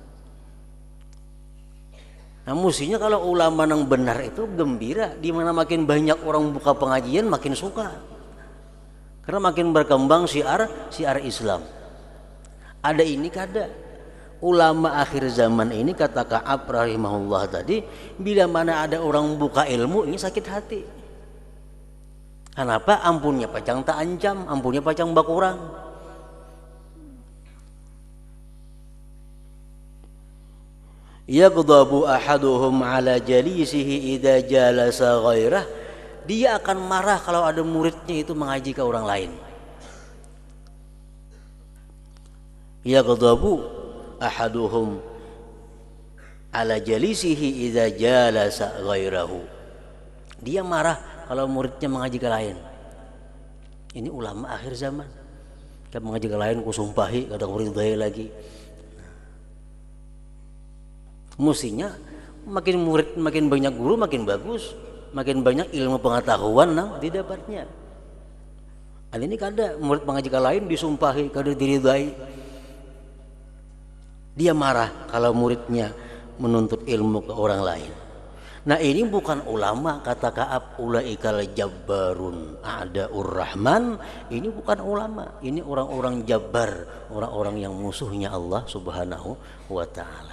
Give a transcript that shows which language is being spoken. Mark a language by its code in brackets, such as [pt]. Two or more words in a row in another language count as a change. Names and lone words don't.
[id] Nah mestinya kalau ulama yang benar itu gembira, di mana makin banyak orang buka pengajian makin suka. Karena makin berkembang syiar Islam. Ada ini kada. Ulama akhir zaman ini kata Ka'ab rahimahullah tadi, bila mana ada orang buka ilmu ini sakit hati. Kenapa? [bjn] Ampunnya pacang tak ancam, ampunnya pacang bakurang. [ar] يغضب أحدهم على جليسه إذا جلس غيره, [id] dia akan marah kalau ada muridnya itu mengaji ke orang lain. [ar] يغضب أحدهم على جليسه إذا جلس غيره, [id] dia marah kalau muridnya mengaji ke lain. Ini ulama akhir zaman. Kalau mengaji ke lain ku sumpahi kada kuridai lagi. Mestinya makin murid makin banyak guru makin bagus, makin banyak ilmu pengetahuan nang didapatnya. Hal ini kada murid mengaji ke lain disumpahi kada diridai. Dia marah kalau muridnya menuntut ilmu ke orang lain. Nah ini bukan ulama, kata Ka'ab, [ar] أولئك الجبارون أعداء الرحمن. [id] Ini bukan ulama, ini orang-orang jabbar, orang-orang yang musuhnya Allah [ar] سبحانه وتعالى.